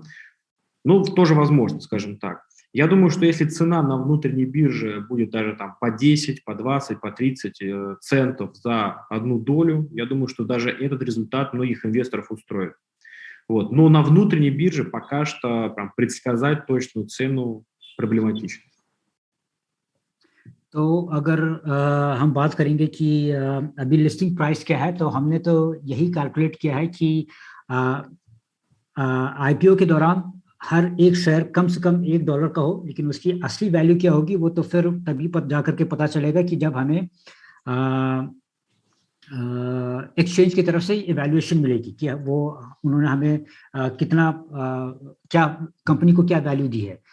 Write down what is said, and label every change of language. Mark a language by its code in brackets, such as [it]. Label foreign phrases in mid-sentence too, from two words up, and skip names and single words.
[ru] Ну, тоже возможно, скажем так. Я думаю, что если цена на внутренней бирже будет даже там по 10, по 20, по 30 центов за $1, я думаю, что даже этот результат многих инвесторов устроит. Вот. Но на внутренней бирже пока что прям предсказать точную цену проблематично. [hi] तो अगर हम बात करेंगे कि अभी [en] listing price [hi] क्या है, तो हमने तो यही कैलकुलेट किया है कि आईपीओ के दौरान हर एक शेयर कम से कम $1 का हो, लेकिन उसकी असली वैल्यू क्या होगी वो तो फिर तभी जाकर के पता चलेगा कि जब हमें एक्सचेंज की तरफ से इवैल्यूएशन मिलेगी कि वो उन्होंने हमें कितना क्या कंपनी को क्या वैल्यू दी है।